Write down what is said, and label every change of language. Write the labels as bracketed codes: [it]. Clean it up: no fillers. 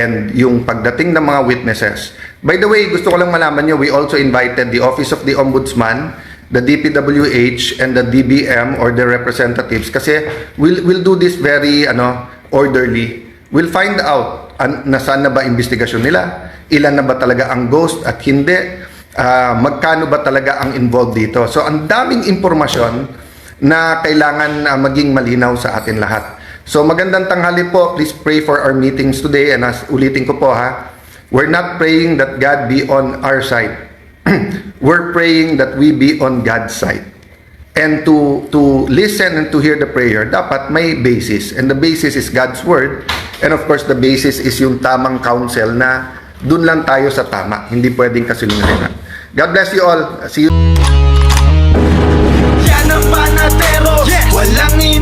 [tl] And yung pagdating ng mga witnesses. [en] By the way, [tl] gusto ko lang malaman niyo, [en] we also invited the Office of the Ombudsman, the DPWH and the DBM or their representatives kasi we'll do this very orderly. [tl] We'll find out nasaan na ba investigasyon nila, ilan na ba talaga ang ghost at hindi. Magkano ba talaga ang involved dito. So, ang daming impormasyon na kailangan maging malinaw sa atin lahat. So, magandang tanghali po. [en] Please pray for our meetings today. And [tl] ulitin ko po [en] we're not praying that God be on our side. We're praying that we be on God's side. And to listen and to hear the prayer, [tl] dapat may basis. [en] And the basis is God's Word. And of course, the basis is [tl] yung tamang counsel na dun lang tayo sa tama. Hindi pwedeng kasilungan. [en] God bless you all. See you. [tl] Yan ang panatero, walang